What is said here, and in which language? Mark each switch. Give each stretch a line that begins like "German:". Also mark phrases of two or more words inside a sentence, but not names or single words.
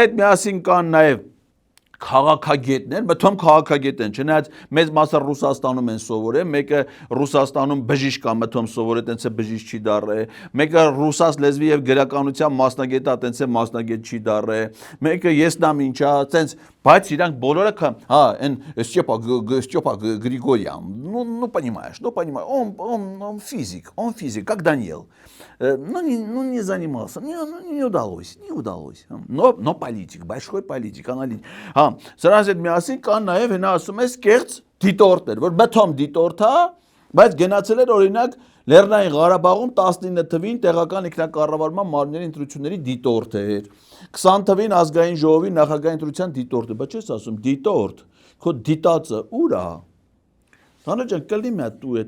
Armenian: հետ միասին կան նաև քաղաքագետներ, մթոմ քաղաքագետ են, չնայած մեծ մասը Ռուսաստանում են սովորել, մեկը Ռուսաստանում բժիշկ կա մթոմ սովորել, տենց է բժիշկ չի դառը, մեկը ռուսաց լեզվի եւ գրականության մասնագետ է, տենց է մասնագետ չի դառը, մեկը եսնամ ինչա, տենց, բայց իրանք բոլորը հա, այն Степа Григорьян,
Russian: ну понимаешь, он физик, как Даниил. Ну не занимался, не удалось, но политик, большой политик, аналитик.
Armenian: Սրանց հետ միասին կան նաև հենա ասում ես կեղծ դիտորդներ, որ մթոմ դիտորդ է, բայց գնացել էր օրինակ Լեռնային Ղարաբաղում 19 թվին տեղական ինքնակառավարման մարմինների ընտրությունների դիտորդ էր, 20 թվին ազգային ժողովի նախագահի ընտրության դիտորդ է, բայց չես ասում դիտորդ, քո դիտածը ուր է։ Հանրաճան կլի մի հատ դու